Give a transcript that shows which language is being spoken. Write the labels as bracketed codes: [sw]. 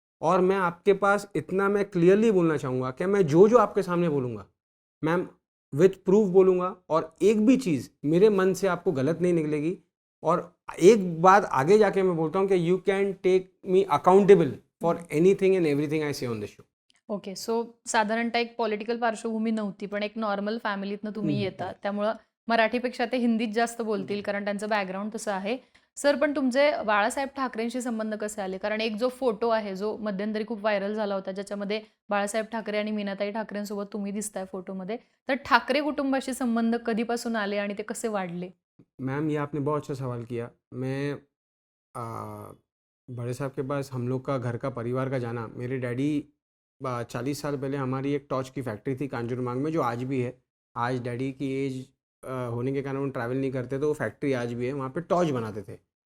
[hi] और मैं आपके पास इतना मैं क्लियरली बोलना चाहूँगा कि मैं जो आपके सामने बोलूँगा मैम, विथ प्रूफ बोलूँगा और एक भी चीज़ मेरे मन से आपको गलत नहीं निकलेगी। और एक बात आगे जाके मैं बोलता हूँ कि [en] You can take me accountable for anything and everything I say on the show. Okay. [mr] So साधारणतः एक पॉलिटिकल पार्श्वभूमी नव्हती, पण एक नॉर्मल फॅमिलीतनं तुम्ही येता. त्यामुळं मराठीपेक्षा ते हिंदीत जास्त बोलतील, कारण त्यांचं बॅकग्राऊंड तसं आहे. सर, पण तुमचे बाळासाहेब ठाकरेंशी संबंध कसे आले? कारण एक जो फोटो आहे, जो मध्यंतरी खूप व्हायरल झाला होता, ज्याच्यामध्ये बाळासाहेब ठाकरे आणि मीनाताई ठाकरेंसोबत तुम्ही दिसताय फोटोमध्ये. तर ठाकरे कुटुंबाशी संबंध कधीपासून आले आणि ते कसे वाढले? [hi] मैम ये आपने बहुत अच्छा सवाल किया। मैं बड़े साहब के पास हम लोग का घर का परिवार का जाना, मेरे डैडी 40 साल पहले हमारी एक टॉर्च की फैक्ट्री थी कांजूरमार्ग में, जो आज भी है। आज डैडी की एज होने के कारण वो ट्रैवल नहीं करते, तो वो फैक्ट्री आज भी है, वहाँ पे टॉर्च बनाते थे।